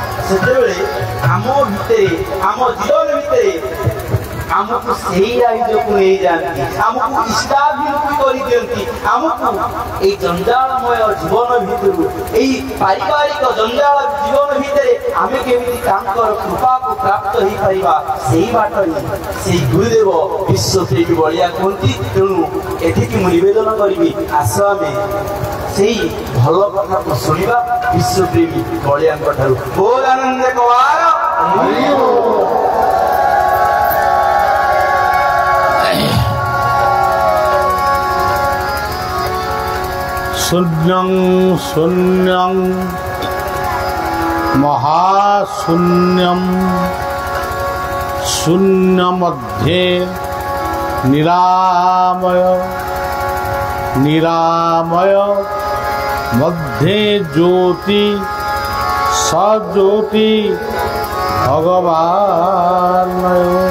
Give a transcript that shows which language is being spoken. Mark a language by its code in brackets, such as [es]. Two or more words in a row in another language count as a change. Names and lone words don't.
[or] ସେତେବେଳେ ଆମ ଭିତରେ ଆମ ଜୀବନ ଭିତରେ ଆମକୁ ସେହି ରାଜ୍ୟକୁ ନେଇଯାଆନ୍ତି, ଆମକୁ ଇଷ୍ଟାଭିମୁଖୀ କରିଦିଅନ୍ତି, ଆମକୁ ଏଇ ଜଞ୍ଜାଳମୟ ଜୀବନ ଭିତରୁ ଏଇ ପାରିବାରିକ ଜଞ୍ଜାଳ ଜୀବନ ଭିତରେ ଆମେ କେମିତି ତାଙ୍କର କୃପାକୁ ପ୍ରାପ୍ତ ହେଇପାରିବା ସେହି ବାଟରେ ସେଇ ଗୁରୁଦେବ ବିଶ୍ୱପ୍ରେମୀ ବଳିଆ କୁହନ୍ତି। ତେଣୁ ଏଠିକି ମୁଁ ନିବେଦନ କରିବି, ଆସ ଆମେ ସେଇ ଭଲ କଥାକୁ ଶୁଣିବା ବିଶ୍ୱପ୍ରେମୀ ବଳିଆଙ୍କ ଠାରୁ। ବହୁତ ଆନନ୍ଦ କବାର [sa] शून्यं शून्यं महाशून्यं शून्यमध्ये निरामय निरामय मध्ये ज्योति सज्योति भगवानय।